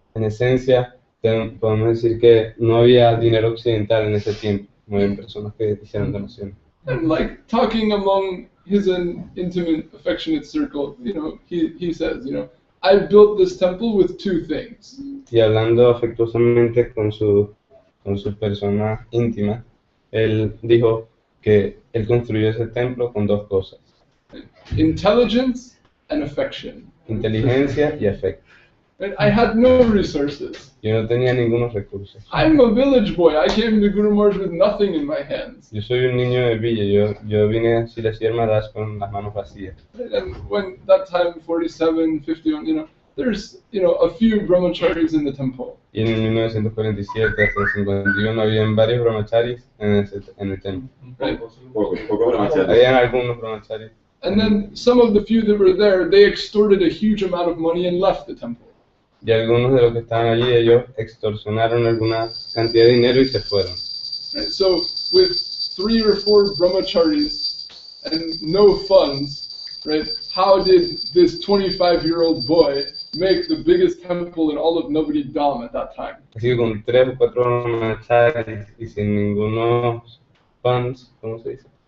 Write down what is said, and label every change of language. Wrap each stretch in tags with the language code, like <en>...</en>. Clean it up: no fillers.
<es>En esencia, podemos decir que no había dinero occidental en ese tiempo, no había personas que hicieran donaciones.</es> <en>And like talking among his intimate, affectionate circle, he says, I built this temple with two things.</en> <es>Y hablando afectuosamente con su persona íntima, él dijo que él construyó ese templo con dos cosas:</es> <en>intelligence and affection.</en> <es>Inteligencia y afecto.</es> <en>And I had no resources.</en> <es>Yo no tenía ningunos recursos.</es> <en>I'm a village boy. I came to Guru Maharaj with nothing in my hands.</en> <es>Yo soy un niño de villa. Yo vine a Sridhar Maharaj con las manos vacías.</es> <en>And when that time, 47, 51, there's a few brahmacharis in the temple.</en> <es>Y en 1947 hasta el 51 habían varios brahmacharis en el templo.</es> <en>Right.</en> <es>Habían algunos brahmacharis.</es> <en>And then some of the few that were there, they extorted a huge amount of money and left the temple.</en> <es>Y algunos de los que estaban allí, ellos extorsionaron alguna cantidad de dinero y se fueron.</es> <en>Right, so with 3 or 4 brahmacharis and no funds, right? How did this 25-year-old boy make the biggest temple in all of Navadvip Dham at that time?</en> <es>Así que con 3 o 4 brahmacharis y sin ningunos funds, ¿cómo se dice?</es>